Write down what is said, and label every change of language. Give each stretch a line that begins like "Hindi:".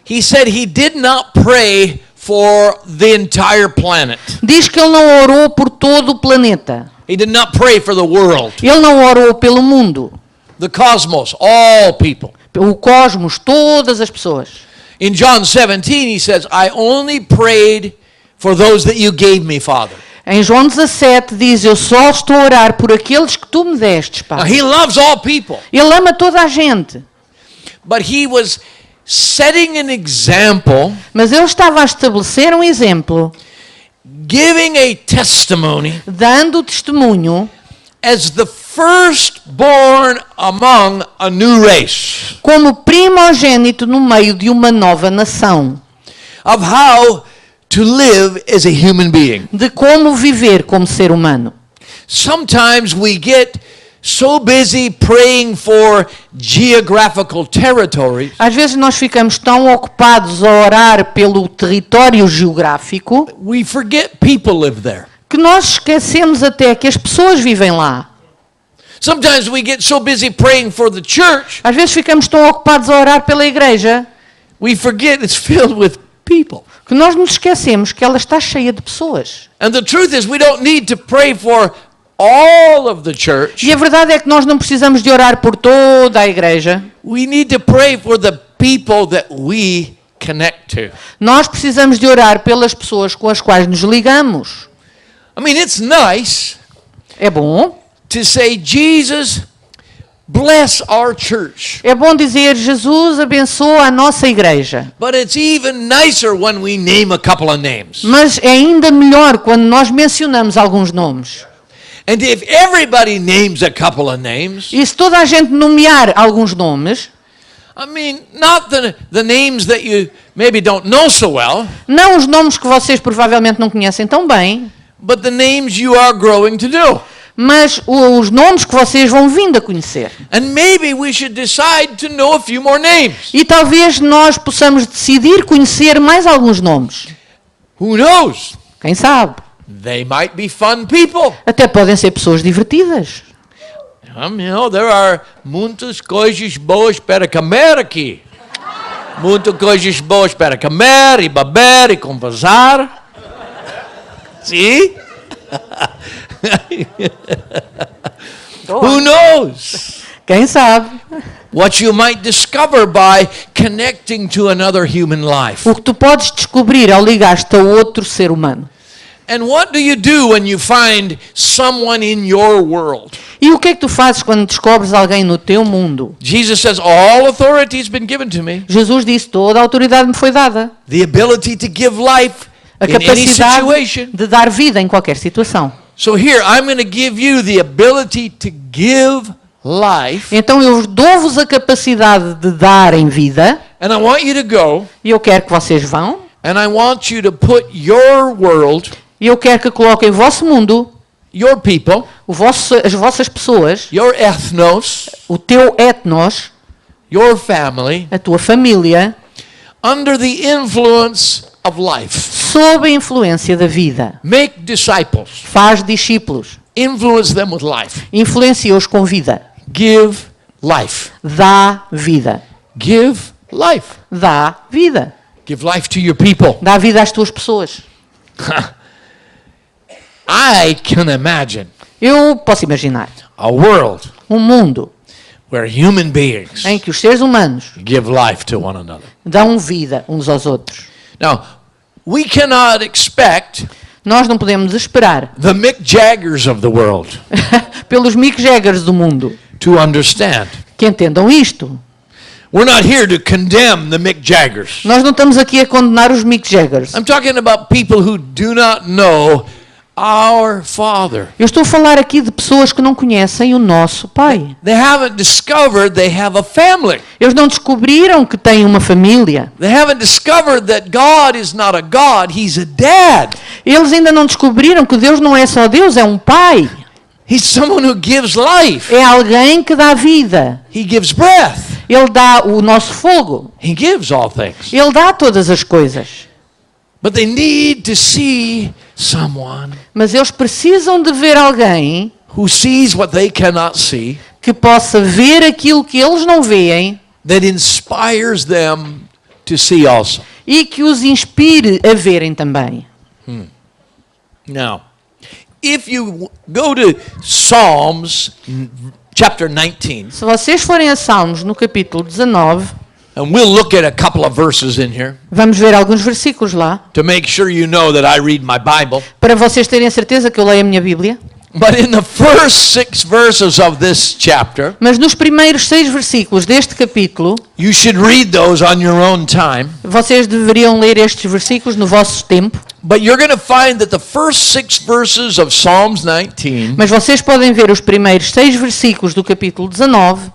English: he said he did not pray for the entire planet.
Portuguese: diz que ele não orou por todo o planeta.
English: He did not pray for the world,
Portuguese: Ele não orou pelo mundo,
English: the cosmos, all people.
Portuguese: o cosmos, todas as pessoas.
English: In John 17, he says, I only prayed for those that you gave me, Father.
Portuguese: Em João 17 diz, eu só estou a orar por aqueles que tu me destes,
English: Now,
Portuguese: Pai.
English: he loves all people,
Portuguese: Ele ama toda a gente,
English: but he was setting an example,
Portuguese: mas ele estava a estabelecer um exemplo,
English: giving a testimony
Portuguese: dando testemunho
English: as the firstborn among a new race
Portuguese: como primogênito no meio de uma nova nação,
English: of how to live as a human being.
Portuguese: de como viver como ser humano.
English: Sometimes we get so busy praying for geographical territories
Portuguese: Às vezes nós ficamos tão ocupados a orar pelo território geográfico
English: we forget people live there.
Portuguese: que nós esquecemos até que as pessoas vivem lá.
English: Sometimes we get so busy praying for the church
Portuguese: Às vezes ficamos tão ocupados a orar pela igreja
English: we forget it's filled with people.
Portuguese: que nós nos esquecemos que ela está cheia de pessoas.
English: And the truth is we don't need to pray for all of the church.
Portuguese: E a verdade é que nós não precisamos de orar por toda a igreja.
English: We need to pray for the people that we connect to.
Portuguese: Nós precisamos de orar pelas pessoas com as quais nos ligamos.
English: I mean, it's nice
Portuguese: É bom.
English: to say, Jesus, bless our church.
Portuguese: É bom dizer, Jesus abençoa a nossa igreja.
English: But it's even nicer when we name a couple of names.
Portuguese: Mas é ainda melhor quando nós mencionamos alguns nomes.
English: And if everybody names a couple of names,
Portuguese: E se toda a gente nomear alguns nomes,
English: I mean, not the names that you maybe don't know so well,
Portuguese: não os nomes que vocês provavelmente não conhecem tão bem,
English: but the names you are growing to do.
Portuguese: mas os nomes que vocês vão vindo a conhecer.
English: And maybe we should decide to know a few more names.
Portuguese: E talvez nós possamos decidir conhecer mais alguns nomes.
English: Who knows?
Portuguese: Quem sabe?
English: They might be fun people.
Portuguese: Até podem ser pessoas divertidas.
English: You know, there are
Portuguese: muitas coisas boas para comer aqui. Muitas coisas boas para comer e beber e conversar.
English: See? Who knows?
Portuguese: Quem sabe?
English: What you might discover by connecting to another human life.
Portuguese: O que tu podes descobrir ao ligar-te a outro ser humano.
English: And what do you do when you find someone in your world?
Portuguese: E o que é que tu fazes quando descobres alguém no teu mundo?
English: Jesus says, all authority has been given to me.
Portuguese: Jesus disse, toda a autoridade me foi dada.
English: The ability to give life
Portuguese: A
English: in any
Portuguese: capacidade
English: situation.
Portuguese: de dar vida em qualquer situação.
English: So here, I'm going to give you the ability to give life.
Portuguese: Então eu dou-vos a capacidade de dar em vida,
English: And I want you to go,
Portuguese: e eu quero que vocês vão,
English: and I want you to put your world,
Portuguese: e eu quero que coloquem o vosso mundo,
English: your people,
Portuguese: as vossas pessoas,
English: your ethnos,
Portuguese: o teu etnos,
English: your family,
Portuguese: a tua família,
English: under the influence of life.
Portuguese: sob a influência da vida.
English: Make disciples.
Portuguese: Faz discípulos,
English: Influence them with life.
Portuguese: influencia-os com vida.
English: Give life.
Portuguese: Dá vida.
English: Give life.
Portuguese: Dá vida.
English: Give life to your people.
Portuguese: Dá vida às tuas pessoas.
English: I can imagine
Portuguese: Eu posso imaginar
English: a world
Portuguese: um mundo
English: where human beings
Portuguese: em que os seres humanos
English: give life to one another.
Portuguese: dão vida uns aos outros.
English: Now, we cannot expect
Portuguese: Nós não podemos esperar
English: the Mick Jaggers of the world
Portuguese: pelos Mick Jaggers do mundo
English: to understand.
Portuguese: que entendam isto.
English: We're not here to condemn the Mick Jaggers.
Portuguese: Nós não estamos aqui a condenar os Mick Jaggers.
English: I'm talking about people who do not know our Father.
Portuguese: Eu estou a falar aqui de pessoas que não conhecem o nosso Pai.
English: They haven't discovered they have a family.
Portuguese: Eles não descobriram que têm uma família.
English: They haven't discovered that God is not a God, He's a dad.
Portuguese: Eles ainda não descobriram que Deus não é só Deus, é um Pai.
English: He's someone who gives life.
Portuguese: É alguém que dá vida.
English: He gives breath.
Portuguese: Ele dá o nosso fogo.
English: He gives all things.
Portuguese: Ele dá todas as coisas.
English: But they need to see someone
Portuguese: Mas eles precisam de ver alguém
English: who sees what they cannot see,
Portuguese: que possa ver aquilo que eles não veem
English: that inspires them to see also.
Portuguese: e que os inspire a verem também.
English: Now, if you go to Psalms chapter 19,
Portuguese: Se vocês forem a Salmos no capítulo 19,
English: and we'll look at a couple of verses in here
Portuguese: vamos ver alguns versículos lá,
English: to make sure you know that I read my Bible.
Portuguese: para vocês terem a certeza que eu leio a minha Bíblia.
English: But in the first 6 verses of this chapter,
Portuguese: Mas nos primeiros 6 versículos deste capítulo,
English: you should read those on your own time.
Portuguese: vocês deveriam ler estes versículos no vosso tempo.
English: But you're going to find that the first 6 verses of Psalms 19
Portuguese: Mas vocês podem ver os primeiros 6 versículos do capítulo 19,